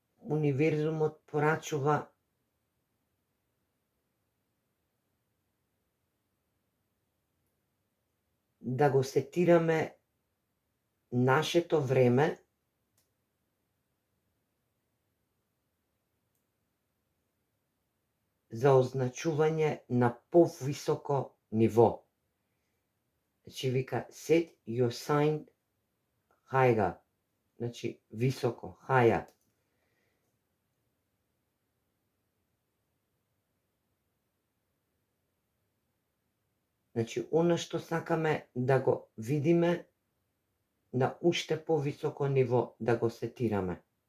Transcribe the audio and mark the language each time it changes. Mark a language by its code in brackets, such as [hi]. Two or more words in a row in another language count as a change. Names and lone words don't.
[mk] универзумот порачува да го сетираме нашето време за означување на повисоко ниво. Значи вика [en] set your sign higher. [mk] Значи високо, higher. Значи она што сакаме да го видиме на уште повисоко ниво, да го сетираме.